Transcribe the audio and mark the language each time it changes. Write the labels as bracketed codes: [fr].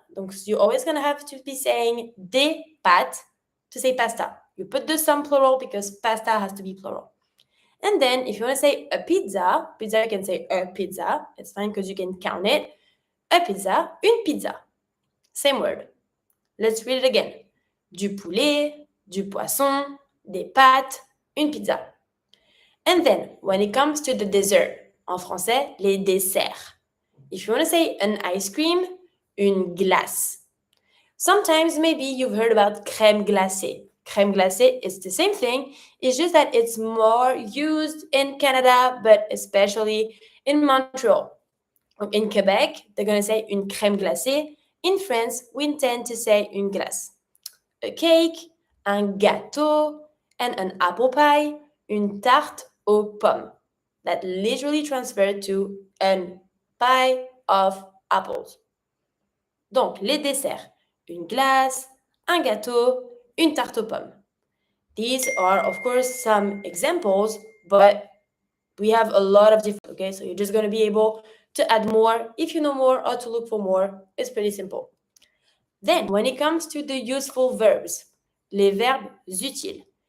[en] Donc you're always going to have to be saying [fr] des pâtes [en] to say pasta. You put the some plural because pasta has to be plural. And then if you want to say a pizza, you can say a pizza. It's fine because you can count it. A pizza, une pizza. Same word. Let's read it again. [fr] Du poulet, du poisson, des pâtes, une pizza. [en] And then, when it comes to the dessert, [fr] en français, les desserts. [en] If you want to say an ice cream, [fr] une glace. [en] Sometimes maybe you've heard about crème glacée. Crème glacée is the same thing. It's just that it's more used in Canada, but especially in Montreal. In Quebec, they're going to say [fr] une crème glacée. [en] In France, we tend to say [fr] une glace. [en] A cake, [fr] un gâteau, [en] and an apple pie, [fr] une tarte aux pommes. [en] That literally transferred to a pie of apples. [fr] Donc, les desserts, une glace, un gâteau, une tarte aux pommes. [en] These are, of course, some examples, but we have a lot of different, okay? So you're just going to be able to add more. If you know more or to look for more, it's pretty simple. Then, when it comes to the useful verbs, [fr] les verbes utiles.